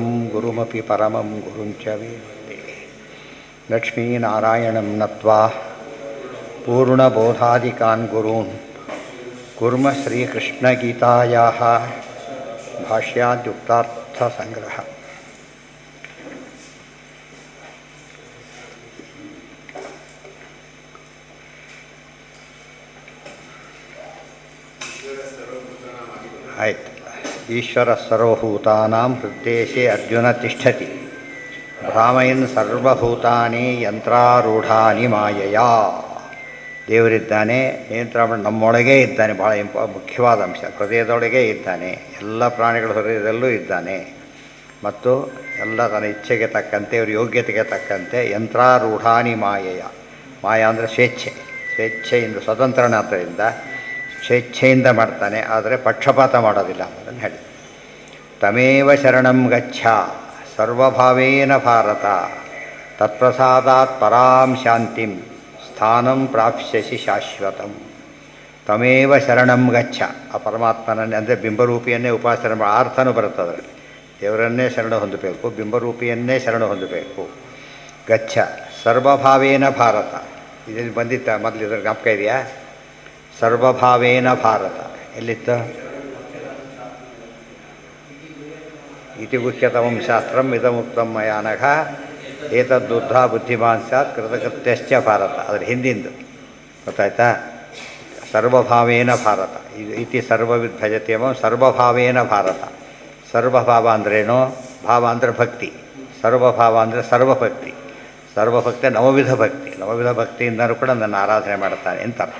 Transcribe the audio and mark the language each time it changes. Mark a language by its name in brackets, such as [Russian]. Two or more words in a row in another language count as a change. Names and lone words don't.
[Sanskrit] गुरुमपि परमं गुरुञ्च वेत्ते लक्ष्मीनारायणं नत्वा पूर्णबोधादिकान् गुरून् कुर्म श्रीकृष्णगीतायाः भाष्याद्युक्तार्थसङ्ग्रह ಆಯ್ತು. ಈಶ್ವರ ಸರ್ವಭೂತಾನಾಂ ಹೃದ್ದೇಶೇ ಅರ್ಜುನ ತಿಷ್ಠತಿ ಭ್ರಾಮಯನ್ ಸರ್ವಭೂತಾನಿ ಯಂತ್ರಾರೂಢಾನಿ ಮಾಯೆಯ. [Kannada] ದೇವರಿದ್ದಾನೆ, ನಿಯಂತ್ರಣ ನಮ್ಮೊಳಗೇ ಇದ್ದಾನೆ. ಭಾಳ ಮುಖ್ಯವಾದ ಅಂಶ, ಹೃದಯದೊಳಗೇ ಇದ್ದಾನೆ, ಎಲ್ಲ ಪ್ರಾಣಿಗಳ ಹೃದಯದಲ್ಲೂ ಇದ್ದಾನೆ ಮತ್ತು ಎಲ್ಲ ತನ್ನ ಇಚ್ಛೆಗೆ ತಕ್ಕಂತೆ ಅವ್ರ ಯೋಗ್ಯತೆಗೆ ತಕ್ಕಂತೆ [Sanskrit] ಯಂತ್ರಾರೂಢಾನಿ ಮಾಯೆಯ. [Kannada] ಮಾಯ ಅಂದರೆ ಸ್ವೇಚ್ಛೆಯಿಂದ ಸ್ವತಂತ್ರನಾದ್ದರಿಂದ ಸ್ವೇಚ್ಛೆಯಿಂದ ಮಾಡ್ತಾನೆ, ಆದರೆ ಪಕ್ಷಪಾತ ಮಾಡೋದಿಲ್ಲ ಅನ್ನೋದನ್ನು ಹೇಳಿ. [Sanskrit] ತಮೇವ ಶರಣಂ ಗಚ್ಚ ಸರ್ವಭಾವೇನ ಭಾರತ ತತ್ಪ್ರಸಾದಾತ್ ಪರಾಂ ಶಾಂತಿಂ ಸ್ಥಾನಂ ಪ್ರಾಪ್ಸ್ಯಸಿ ಶಾಶ್ವತಂ. ತಮೇವ ಶರಣಂ ಗಚ್ಚ, [Kannada] ಆ ಪರಮಾತ್ಮನನ್ನೇ ಅಂದರೆ ಬಿಂಬರೂಪಿಯನ್ನೇ ಉಪಾಸನೆ ಮಾಡೋ ಅರ್ಥನೂ ಬರುತ್ತೆ ಅದರಲ್ಲಿ. ದೇವರನ್ನೇ ಶರಣ ಹೊಂದಬೇಕು, ಬಿಂಬರೂಪಿಯನ್ನೇ ಶರಣ ಹೊಂದಬೇಕು. [Sanskrit] ಗಚ್ಚ ಸರ್ವಭಾವೇನ ಭಾರತ, [Kannada] ಇದನ್ನು ಬಂದಿತ್ತ ಮೊದಲು, ಇದ್ರ ಜ್ಞಾಪಕ ಇದೆಯಾ? [Sanskrit] ಸರ್ವಭಾವೇನ ಭಾರತ ಎಲ್ಲಿತ್ತು? ಇತಿ ಗುಹ್ಯತಮಂ ಶಾಸ್ತ್ರಂ ಇದಮುಕ್ತಂ ಮಯಾ ನಘ ಏತದ್ದುದ್ಧ ಬುದ್ಧಿಮಾನ್ ಸ್ಯಾತ್ ಕೃತಕೃತ್ಯಶ್ಚ ಭಾರತ. [Kannada] ಅದರ ಹಿಂದಿಂದು ಗೊತ್ತಾಯ್ತಾ? [Sanskrit] ಸರ್ವಭಾವೇನ ಭಾರತ ಇತಿ ಸರ್ವವಿದ್ ಭಜತೆ ಎಂಬ ಸರ್ವಭಾವೇನ ಭಾರತ. [Kannada] ಸರ್ವಭಾವ ಅಂದ್ರೇನು? ಭಾವ ಅಂದರೆ ಭಕ್ತಿ, ಸರ್ವಭಾವ ಅಂದರೆ ಸರ್ವಭಕ್ತಿ. ಸರ್ವಭಕ್ತಿ ನವವಿಧ ಭಕ್ತಿ, ನವವಿಧ ಭಕ್ತಿಯಿಂದಲೂ ಕೂಡ ನನ್ನ ಆರಾಧನೆ ಮಾಡ್ತಾನೆ ಅಂತ ಅರ್ಥ.